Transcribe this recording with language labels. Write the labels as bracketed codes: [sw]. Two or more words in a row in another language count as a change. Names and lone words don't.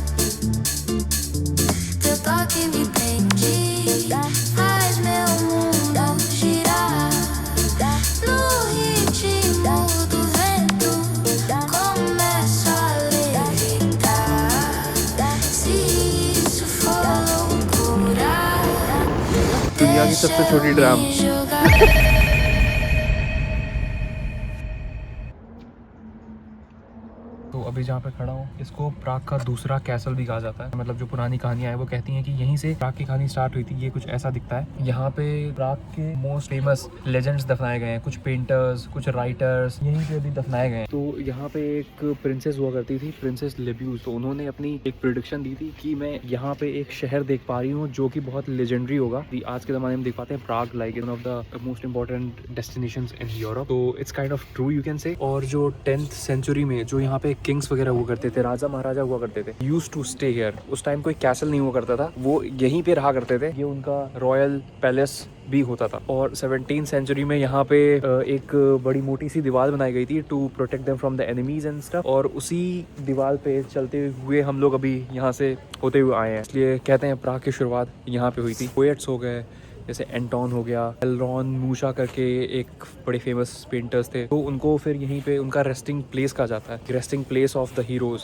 [pt] Teu toque me prende, faz meu mundo girar. No ritmo do vento, começo a levitar. Se isso for loucura, [hi] दुनिया की सबसे छोटी ड्राम। [pt] deixa-me jogar. [hi] तो अभी जहाँ पे खड़ा हूँ इसको प्राग का दूसरा कैसल भी कहा जाता है। मतलब जो पुरानी कहानियाँ हैं वो कहती हैं कि यहीं से प्राग की कहानी स्टार्ट हुई थी। ये कुछ ऐसा दिखता है। यहाँ पे प्राग के [en] most famous legends [hi] दफनाए गए हैं, कुछ पेंटर्स, कुछ राइटर्स यहीं पे भी दफनाए गए हैं। तो यहाँ पे एक प्रिंसेस हुआ करती थी, प्रिंसेस लेब्यूज। तो उन्होंने अपनी एक प्रेडिक्शन दी थी कि मैं यहाँ पे एक शहर देख पा रही हूँ जो कि बहुत लेजेंडरी होगा। आज के ज़माने में देख पाते हैं प्राग [en] like one of the most important destinations in Europe. तो it's kind of true you can say. [hi] और जो 10th सेंचुरी में जो यहाँ पे किंग्स वगैरह हुआ करते थे, राजा महाराजा हुआ करते थे, [en] used to stay here. [hi] उस टाइम कोई कैसल नहीं हुआ करता था, वो यहीं पे रहा करते थे। ये उनका [en] royal palace [hi] भी होता था। और 17th सेंचुरी में यहाँ पे एक बड़ी मोटी सी दीवार बनाई गई थी [en] to protect them from the enemies and stuff. [hi] और उसी दीवार पे चलते हुए हम लोग अभी यहाँ से होते हुए आए हैं। इसलिए कहते हैं प्राग की शुरुआत यहाँ पे हुई थी। पोएट्स हो गए जैसे एंटोन हो गया, एलरॉन मूशा करके एक बड़े [en] famous painters [hi] थे, तो उनको फिर यहीं पे उनका [en] resting place [hi] कहा जाता है, [en] resting place of the heroes.